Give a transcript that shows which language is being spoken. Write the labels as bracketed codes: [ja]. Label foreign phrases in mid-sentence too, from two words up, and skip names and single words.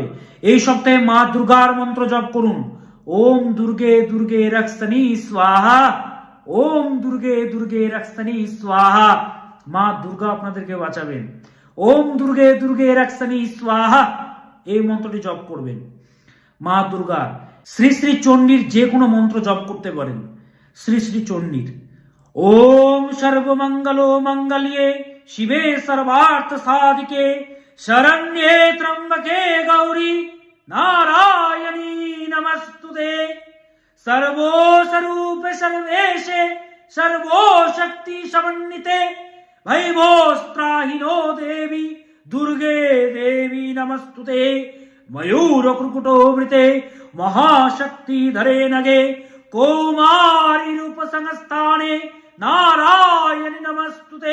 [bn] এই সপ্তাহে মা দুর্গার মন্ত্র জপ করুন, [sa] ওম দুর্গে দুর্গে রক্ষণী স্বাহা, ওম দুর্গে দুর্গে রক্ষণী স্বাহা। [bn] মা দুর্গা আপনাদেরকে বাঁচাবেন। [sa] ওম দুর্গে দুর্গে রক্ষণী স্বাহা, [bn] এই মন্ত্রটি জপ করবেন। মা দুর্গা, শ্রী শ্রী চণ্ডীর যে কোনো মন্ত্র জপ করতে পারেন। শ্রী শ্রী চণ্ডীর [sa] ওম সর্বমঙ্গল মঙ্গল্যে শিবে সর্বার্থ সাধিকে শরণ্যে ত্র্যম্বকে গৌরী নারায়ণী নমস্তুতে সর্বস্বরূপ সর্বেশে সর্বশক্তি সমন্বিতে ভৈভোস্ত্রাহিনো দেবী দুর্গে দেবী নমস্তুতে ময়ূর কুকুটোবৃতে মহাশক্তি ধরে নগে কৌমারী রূপ সংস্থানে নারায়ণী নমস্তুতে।